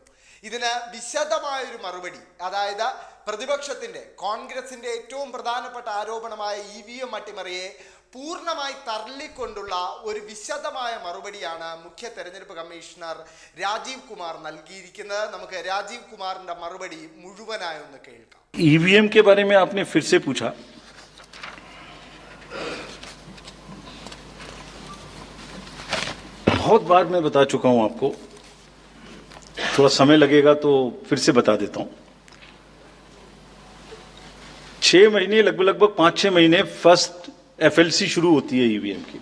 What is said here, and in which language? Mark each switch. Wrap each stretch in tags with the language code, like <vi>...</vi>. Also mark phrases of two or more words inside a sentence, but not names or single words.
<ml>ഇതിന് വിശദമായൊരു മറുപടി, അതായത് പ്രതിപക്ഷത്തിന്റെ, കോൺഗ്രസിന്റെ ഏറ്റവും പ്രധാനപ്പെട്ട ആരോപണമായ ഇവിഎം അട്ടിമറിയെ പൂർണ്ണമായി തള്ളിക്കൊണ്ടുള്ള ഒരു വിശദമായ മറുപടിയാണ് മുഖ്യ തെരഞ്ഞെടുപ്പ് കമ്മീഷണർ രാജീവ് കുമാർ നൽകിയിരിക്കുന്നത്. നമുക്ക് രാജീവ് കുമാറിന്റെ മറുപടി മുഴുവനായി ഒന്ന് കേൾക്കാം.</ml> <hi>ईवीएम के बारे में आपने फिर से पूछा. बहुत बार मैं बता चुका हूं आपको, थोड़ा समय लगेगा तो फिर से बता देता हूं. 6 महीने, लगभग 5-6 महीने</hi> <en>first FLC</en> <hi>शुरू होती है ईवीएम की.</hi>